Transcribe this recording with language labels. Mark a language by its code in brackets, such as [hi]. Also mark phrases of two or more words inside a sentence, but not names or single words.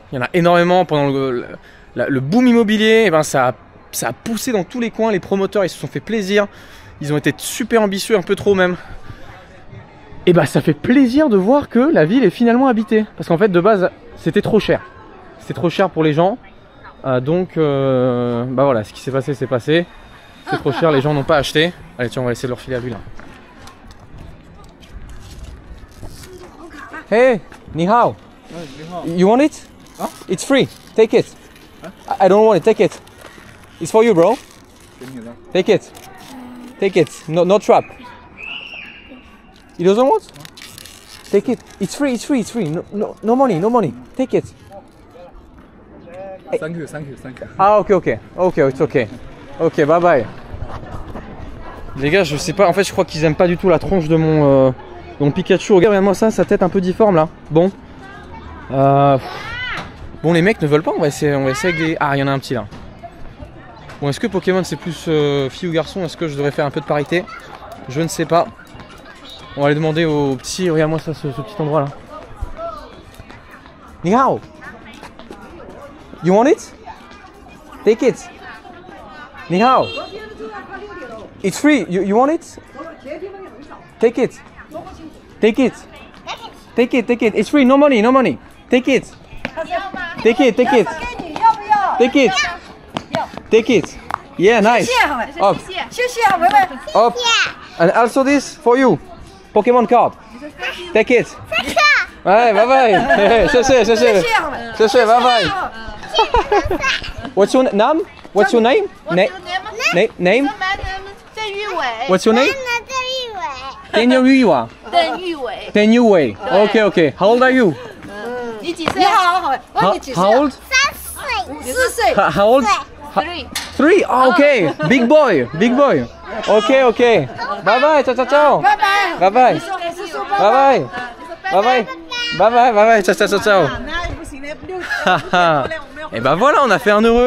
[fr] Il y en a énormément pendant le boom immobilier, et ben ça a poussé dans tous les coins, les promoteurs ils se sont fait plaisir, ils ont été super ambitieux, un peu trop même. Et bah ça fait plaisir de voir que la ville est finalement habitée. Parce qu'en fait de base c'était trop cher. C'était trop cher pour les gens. Donc bah voilà, ce qui s'est passé c'est passé. C'est trop cher, les gens n'ont pas acheté. Allez tiens, on va essayer de leur filer la vue là. [zh] Hey, ni hao. [en] You want it? It's free, take it. I don't want it, take it. It's for you bro. Take it. Take it, no trap. He doesn't want? Take it. It's free. No money. Take it. Thank you, thank you, thank you. Ah ok, it's ok. Ok, bye bye. [fr] Les gars, je sais pas, en fait je crois qu'ils aiment pas du tout la tronche de mon Pikachu. Regarde-moi ça, sa tête un peu difforme là. Bon. Bon, les mecs ne veulent pas, on va essayer avec les... Ah, il y en a un petit là. Bon, est-ce que Pokémon c'est plus fille ou garçon? Est-ce que je devrais faire un peu de parité? Je ne sais pas. On va aller demander au petit... Regarde-moi ça, ce petit endroit là. [zh] Ni hao. [en] You want it? Take it. [zh] Ni hao. [en] It's free. You want it? Take it. Take it. Take it. Take it. It's free. No money. No money. Take it. Take it. Take it. Take it. Take it. Yeah, nice. Hop. Hop. And also this for you. Pokemon card. Take it. Ouais, bye bye. [fr] Je sais, [en] bye bye. What's your name? What's your name? Name? What's your name? 邓玉伟。邓玉伟。Okay, okay. How old are you? [zh] 你几岁？你好，问你几岁 [en] How old? [zh] 4岁。 [en] How old? 3. Oh, okay. Big boy. Big boy. Okay, okay. Bye bye. [it] Ciao, ciao, ciao. [en] Bye bye. Bye bye. Bye bye. Bye bye. Bye bye. Bye bye. [it] Ciao, ciao, ciao, ciao. [fr] Et bah voilà, on a fait un heureux.